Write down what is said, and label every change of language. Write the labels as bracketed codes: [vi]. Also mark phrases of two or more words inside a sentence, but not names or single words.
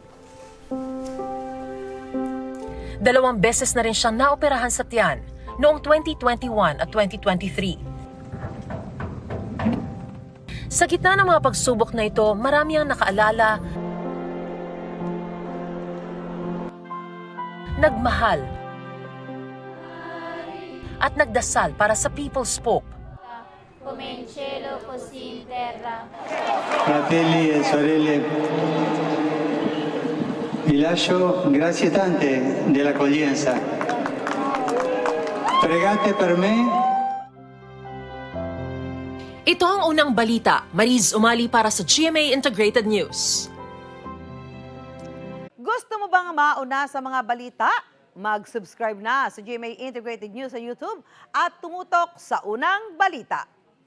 [tl] 2 beses na rin siyang naoperahan sa tiyan noong 2021 at 2023. Sa gitna ng mga pagsubok na ito, marami ang nakaalala, nagmahal, at nagdasal para sa People's Pope. [it] Come in cielo, così in terra. Fratelli e sorelle, vi lascio grazie tante dell'accoglienza. Pregate per me. [tl] Ito ang unang balita. Mariz Umali para sa GMA Integrated News. Gusto mo bang mauna sa mga balita? Mag-subscribe na sa GMA Integrated News sa YouTube at tumutok sa unang balita.